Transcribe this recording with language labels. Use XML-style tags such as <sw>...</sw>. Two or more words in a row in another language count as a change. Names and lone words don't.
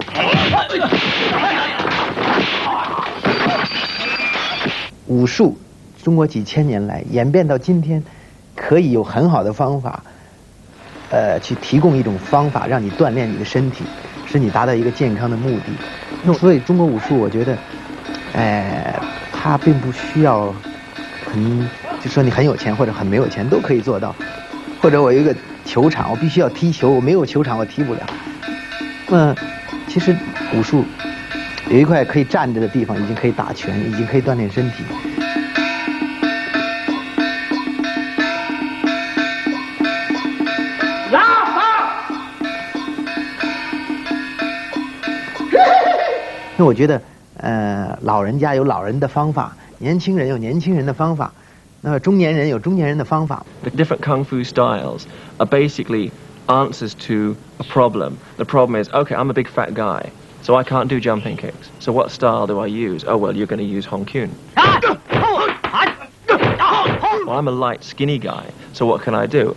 <zh>武術，中國幾千年來演變到今天，可以有很好的方法，去提供一種方法，讓你鍛鍊你的身體，使你達到一個健康的目的。所以中國武術，我覺得，它並不需要就說你很有錢或者很沒有錢都可以做到。或者我有一個球場，我必須要踢球，我沒有球場我踢不了。其实武术有一块可以站着的地方，已经可以打拳，已经可以锻炼身体。那我觉得，老人家有老人的方法，年轻人有年轻人的方法，那么中年人有中年人的方法。</zh> <en>The different kung fu styles are basically answers to a problem. The problem is, okay, I'm a big fat guy, so I can't do jumping kicks. So what style do I use? Oh, well, you're going to use Hong Kyun. Well, I'm a light, skinny guy, so what can I do?</en>